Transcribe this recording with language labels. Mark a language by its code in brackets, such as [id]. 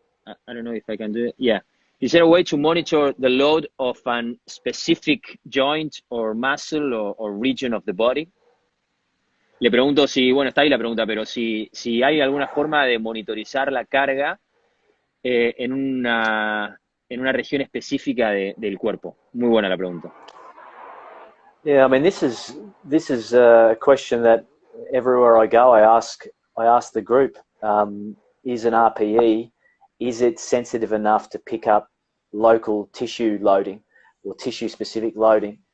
[en] I don't know if I can do it. Yeah. Is there a way to monitor the load of an specific joint or muscle or region of the body? [es] Le pregunto si, bueno, está ahí la pregunta, pero si hay alguna forma de monitorizar la carga en una región específica del cuerpo. Muy buena la pregunta. [en] Yeah, I mean, this is a question that everywhere I go, I ask the group: is an RPE, is it sensitive enough to pick up local tissue loading or tissue specific loading?